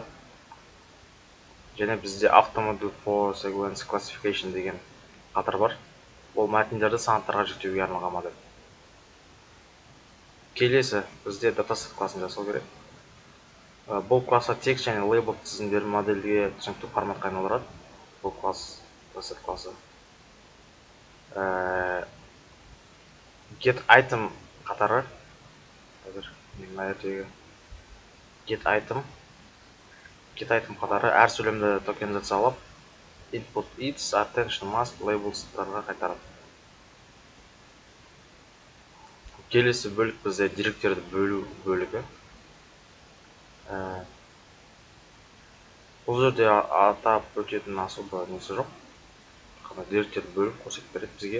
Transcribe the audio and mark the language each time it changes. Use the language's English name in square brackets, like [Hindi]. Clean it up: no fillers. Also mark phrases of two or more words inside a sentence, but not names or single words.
[Kazakh] Және бізде [English] Automodel for Sequence Classification [Kazakh] деген қатар бар. Ол мәтіндерді санаттарға жіктеуге арналған модель. Келесі бізде dataset классын жасау керек. Бұл класса текст және лейбл тізімдерін модельге түсінікті форматқа айналдырады. Бұл класс dataset классы. [English] Get item [Kazakh] қатары. [English] Get item [Kazakh] қатары әр сөйлемді токенизациялап, [English] input its, attention must, [Kazakh] labels-тарға қайтарады. Келесі бөлік бізде деректерді бөлу бөлігі. Бұл жерде атап өтетін особо несі жоқ. Қана деректерді бөліп көрсетіп береді бізге.